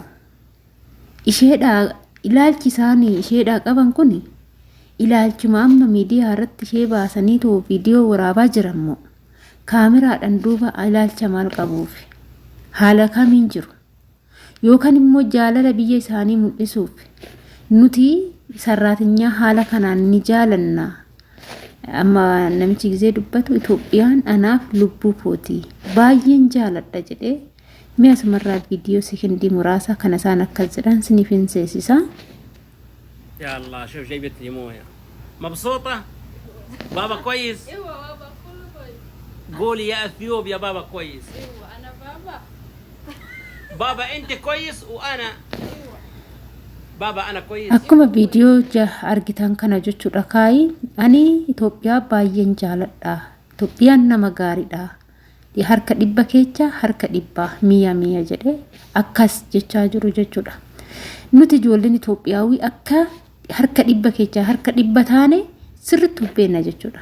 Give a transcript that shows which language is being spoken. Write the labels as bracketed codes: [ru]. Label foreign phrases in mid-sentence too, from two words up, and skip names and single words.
[om] Isheedhaa ilaalchi isaanii isheedhaa qaban kuni ilaalchuma amma miidiyaa irratti ishee baasanii too viidiyoo waraabaa jiran moo kaameraadhaan duuba ilaalcha maal qabuuf haala kamiin jiru yookaan immoo jaalala biyya isaanii mul'isuuf nuti sarraatinyaa haala kanaan ni jaalanna. Amma namichi gizee dubbatu Itoophiyaan anaaf lubbuu kooti baay'een jaaladha jedhee mi'a sumarraa viidiyoo sekondii muraasa kana isaan akkas jedhan siniif hin seesisa. [ar] يا الله شوف جايبت لي مويه مبسوطة بابا كويس ايوه بابا كله كويس قولي يا اثيوب يا بابا كويس ايوه انا بابا بابا انت كويس وانا بابا انا كويس [om] Akkuma viidiyoo argitan kana jechuudha kaayi ani Itoophiyaa baay'een jaaladha. Itoophiyaan nama gaariidha. Harka dhibba keessa harka dhibba miya jedhe akkas jechaa jiru jechuudha. Nuti ijoolleen Itoophiyaawii akka harka dhibba keessa harka dhibba taane sirriitti hubbeena jechuudha.